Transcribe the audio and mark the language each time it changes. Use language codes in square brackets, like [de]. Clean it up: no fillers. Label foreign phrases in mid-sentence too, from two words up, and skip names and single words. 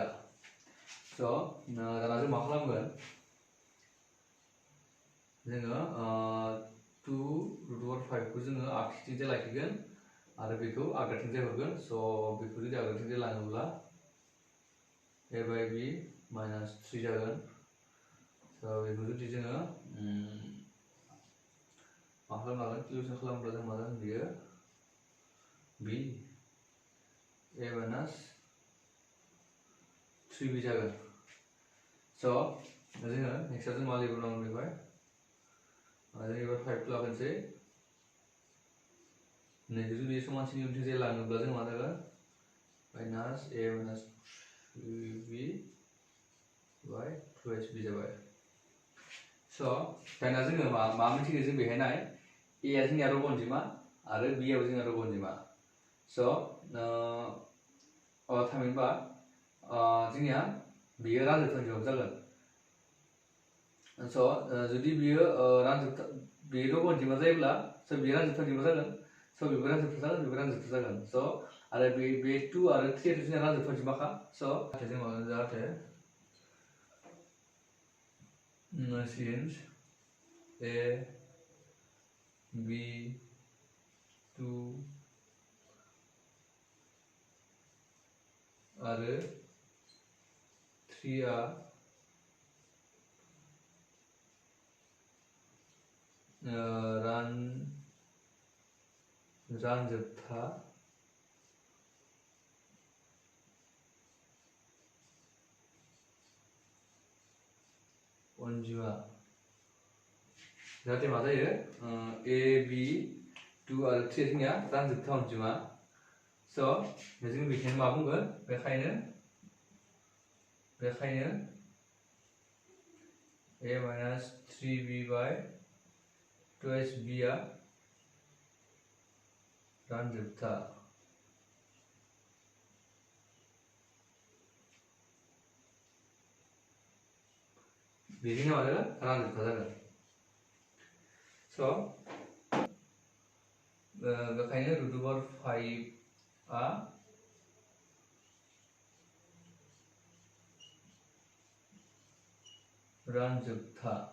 [brx] स' दाना जों मा खालामगोन जोङो 2 [en] root over [brx] 5 खौ जोङो आगसिथिंजाय लाखिगोन आरो बेखौ आगदाथिंजाय हरगोन। स' बेखौ जुदि आगदाथिंजाय लाङोब्ला [en] a by b minus 3 [brx] जागोन। स' बेखौ जुदि जोङो मा खालामनो हागोन केलकुलेसन खालामोब्ला जों मा जागोन बियो [en] b a minus 3b [brx] जागोन। स' जोङो नेक्स्टआव जों मा लिरबावनांगोन बेवहाय जों एबार 5 खौ लाबोनोसै नैखौ जुदि समानसिनि उनथिंजाय लाङोब्ला जों मा जागोन [en] minus a minus 3b by 2hb [brx] जाबाय। स' दाना जोङो मा मिथिगौ जों बेहाय नाय a आ जोंनिया रग अनजिमा आरो b आबो जोंनिया रग अनजिमा। स' थामहिनबा जोंनिया बियो रानजोबथा अनजिमा जागोन। स' जुदि बियो रानजोबथा बियो रग अनजिमा जायोब्ला स' बियो रानजोबथा अनजिमा जागोन। स' बेबो रानजोबथा जागोन बेबो रानजोबथा जागोन। स' आरो बे 2 आरो 3 आथ' जोंना रानजोबथा अनजिमाखा। स' जों मा जाहाथे [en] since a [brx] b 2 आरो 3 आ रानजोबथा अनजिमा जाहाथे मा जायो a b 2 आरो 3 जोंनिया रानजोबथा अनजिमा। स' जों बेखायनो मा बुंगोन बेखायनो [en] a minus 3b by 2hb [brx] आ रानजोबथा। बेजोंनो मा जागोन रानजोबथा जागोन। स' बेखायनो [en] root over [brx] 5 आ रानजोबथा।